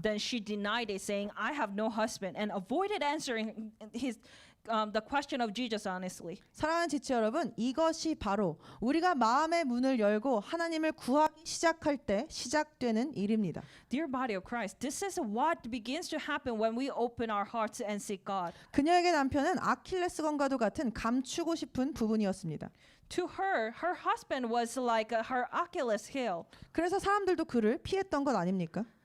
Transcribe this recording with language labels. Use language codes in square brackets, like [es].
[en] Then she denied it, saying, I have no husband, and avoided answering the question of Jesus honestly. [ko] 사랑하는 지체 여러분, 이것이 바로 우리가 마음의 문을 열고 하나님을 구하기 시작할 때 시작되는 일입니다. [en] Dear body of Christ, this is what begins to happen when we open our hearts and seek God. [ko] 그녀에게 남편은 아킬레스건과도 같은 감추고 싶은 부분이었습니다. [en] To her husband was like her Achilles heel. [ko] 그래서 사람들도 그를 피했던 것 아닙니까?